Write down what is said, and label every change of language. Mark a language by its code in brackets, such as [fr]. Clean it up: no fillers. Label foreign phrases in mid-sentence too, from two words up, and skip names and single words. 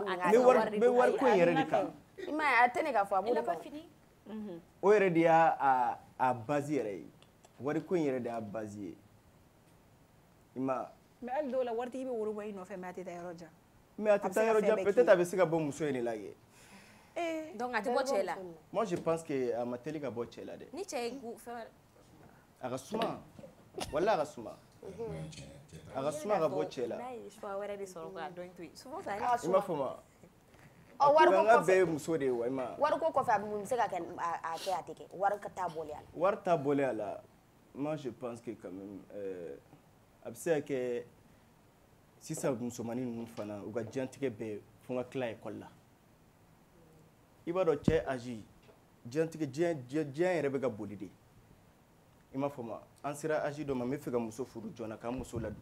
[bm] n bɛ wariko in yɛrɛ de kan i m'a ye a tɛ ne ka fɔ a b'o de kan o yɛrɛ de y'a base yɛrɛ ye wariko in yɛrɛ de y'a base ye i ma mais hali dɔw la waritigi bɛ woro bɔ i nɔfɛ mais a tɛ taa yɔrɔ jan mais a tɛ taa yɔrɔ jan peut-être a bɛ se ka bɔ muso in de la kɛ Donc a tɛ bɔ cɛ la. [fr] Moi je pense que [bm] a ma teli ka bɔ cɛ la dɛ. Ni cɛ ye fɛn a ka suma wala a ka suma. A ka suma ka bɔ cɛ la. N'a ye choix wɛrɛ de sɔrɔ k'a dɔn to yen. [fr] Souvent ça [bm] I m'a fɔ ma. Wariko kɔfɛ bɛɛ ye muso de ye wa i ma. Wariko kɔfɛ a bɛ se ka kɛ a tɛ kɛ wari ka taa bɔli a la. Wari t'a bɔli a la. [fr] Moi je pense que quand même [bm] a bɛ se ka kɛ sisan musomanin ninnu fana u ka diɲɛlatigɛ bɛɛ fo n ka tila école la. I b'a dɔn cɛ âge diɲɛ yɛrɛ bɛ ka boli de. I m'a fɔ ma an sera âge dɔ ma n bɛ fɛ ka muso furu joona k'an muso ladon.